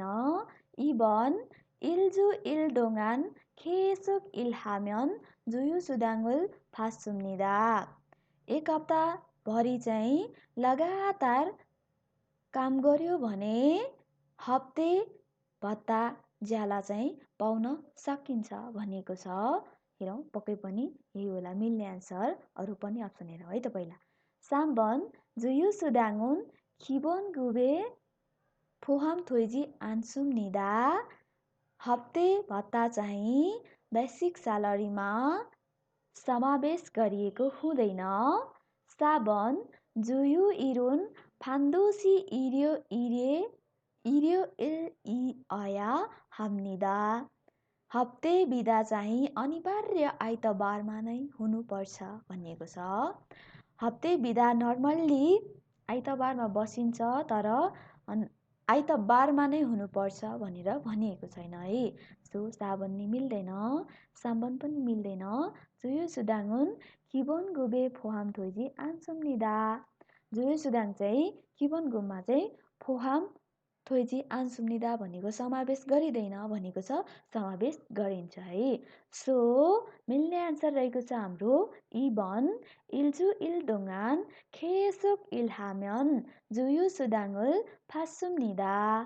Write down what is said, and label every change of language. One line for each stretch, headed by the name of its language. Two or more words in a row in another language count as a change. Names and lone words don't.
Korean: 이번 일주 일동안 계속 일하면 주휴 수당을 받습니다
Nepali: एक हप्ता भरि चाहिँ लगातार काम गर्यो भने हप्ते भत्ता ज्याला चाहिँ पाउन सकिन्छ भनिएको छ। हेरौँ पक्कै पनि यही होला मिल्ने एन्सर। अरू पनि अप्सन हेरौँ है त। पहिला
Korean: 삼번 주휴 수당은 기본 급에 포함되지 않습니다.
Nepali: हप्ते भत्ता चाहिँ बेसिक स्यालेरीमा समावेश गरिएको हुँदैन.
Korean: 4번 주요 일은 반드시 일요일이어야 합니다.
Nepali: हप्ते बिदा चाहिँ अनिवार्य आइतबारमा नै हुनुपर्छ भनिएको छ. हप्ते बिदा नर्मल्ली आइतबारमा बसिन्छ, तर आइतबारमा नै हुनुपर्छ भनेर भनिएको छैन है. सो 4번 मिल्दैन, 3번 पनि मिल्दैन.
Korean: 주요수당은 기본급에 포함되지 않습니다.
Nepali: 주요수당 चाहिँ 기본급मा चाहिँ
Korean: 포함되지 않습니다
Nepali: भनेको समावेश गरिँदैन भनेको छ, समावेश गरिन्छ है. सो मिल्ने आन्सर रहेको छ हाम्रो 2번.
Korean: 일주일 동안 계속 일하면 주요수당을 받습니다.